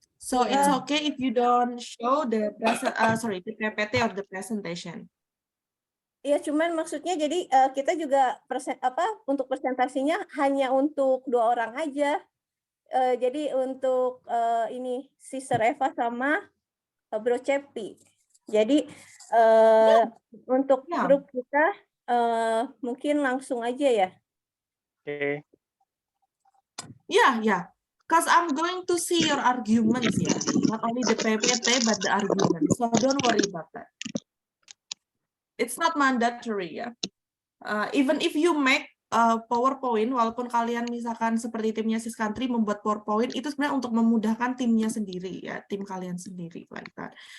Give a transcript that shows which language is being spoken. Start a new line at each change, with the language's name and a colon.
English: So it's okay if you don't show the the PPT or the presentation.
Indonesian: ya cuman maksudnya jadi kita juga untuk presentasinya hanya untuk 2 orang aja. Jadi untuk ini Sister Eva sama Bro Cepi. Jadi untuk grup kita mungkin langsung aja ya.
English: Okay. Yeah. Because I'm going to see your arguments, yeah. Not only the PPT, but the arguments. So don't worry about that. It's not mandatory, ya. Even if you make PowerPoint,
Indonesian: walaupun kalian misalkan seperti timnya Sis Country membuat PowerPoint, itu sebenarnya untuk memudahkan timnya sendiri, ya, tim kalian sendiri,
English: like that.